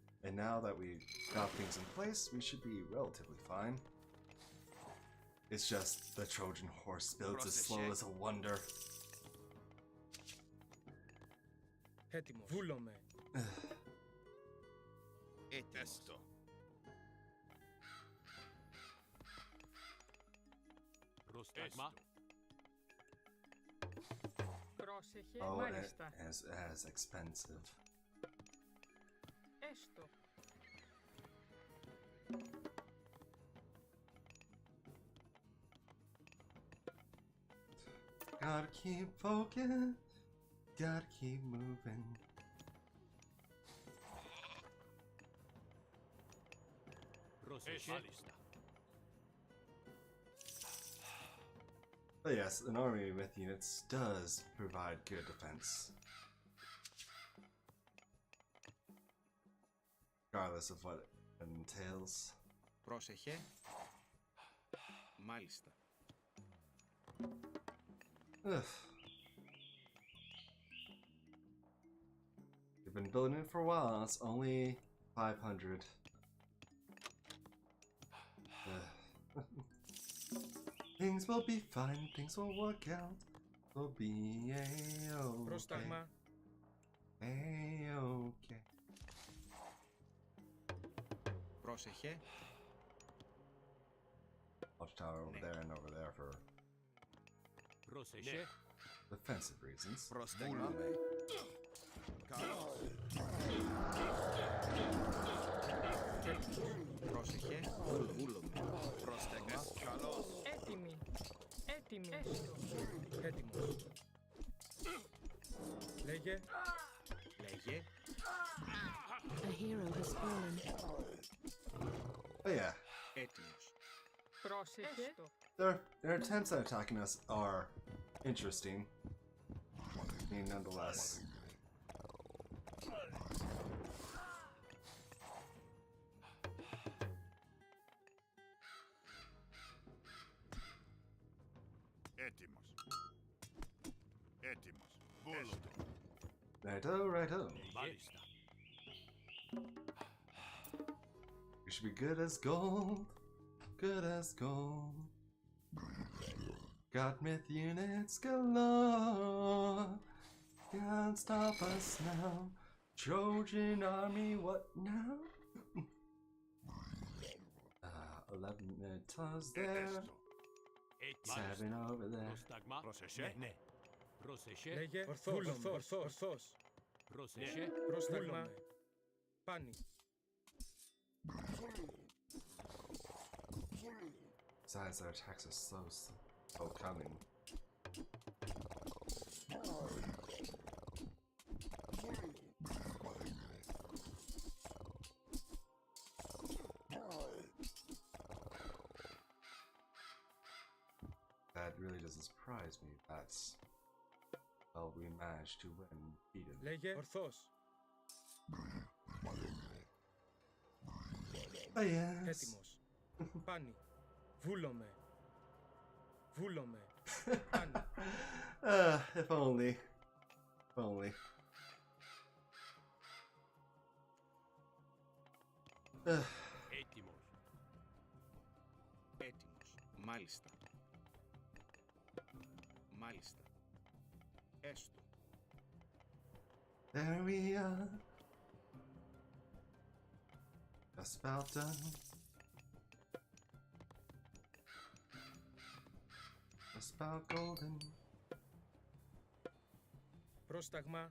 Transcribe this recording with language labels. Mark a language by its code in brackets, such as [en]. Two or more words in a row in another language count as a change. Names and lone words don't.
[en] And now that we got things in place, we should be relatively fine. It's just the Trojan horse builds as slow as a wonder. [el] Έτοιμος. Βούλομαι. Esto. Πρόσταγμα. Πρόσεχε. [en] Oh, [el] Μάλιστα. [en] as expensive. [el] Έστω. [en] Gotta keep focused. Gotta keep moving. [el] Πρόσεχε. Μάλιστα. [en] But yes, an army with units does provide good defense. Regardless of what it entails. [el] Πρόσεχε. Μάλιστα. Ugh. [en] We've been building it for a while, it's only 500. Ugh. Things will be fine, things will work out. We'll be a-okay. [el] Πρόσταγμα. [en] A-okay. [el] Πρόσεχε. [en] Watchtower over there and over there for [el] Πρόσεχε. [en] defensive reasons. [el] Prostegma. Πρόσεχε. Βούλομαι. Πρόσταγμα. Καλώς. Έτοιμη. Έτοιμη. Έστω. Έτοιμος. Λέγε. Λέγε. [en] A hero has fallen. But yeah, [el] Έτοιμος. Πρόσεχε. Έστω. [en] their attempts at attacking us are interesting. I mean, nonetheless. [el] Έτοιμος. Έτοιμος. Βούλομαι. [en] Righto, righto. [el] Μάλιστα. [en] We should be good as gold. Good as gold. Got myth units galore. Can't stop us now. Trojan Army, what now? 11 Mythos there. [el] Έτοιμος. [en] 7 over there. [el] Πρόσταγμα. Πρόσεχε. Ναι. Πρόσεχε. Λέγε. Ορθός. Ορθός. Πρόσεχε. Πρόσταγμα. Πάνι. [en] Besides, their attacks are slow coming. That really doesn't surprise me. That's well, we managed to win, beat him. [el] Λέγε. Ορθός. [en] Oh yes. [el] Έτοιμος. Πάνι. Βούλομαι. Βούλομαι. Πάνι. [en] If only. If only. [el] Έτοιμος. Έτοιμος. Μάλιστα. Μάλιστα. Έστω. [en] There we are. Just about done. Just about golden. [el] Πρόσταγμα.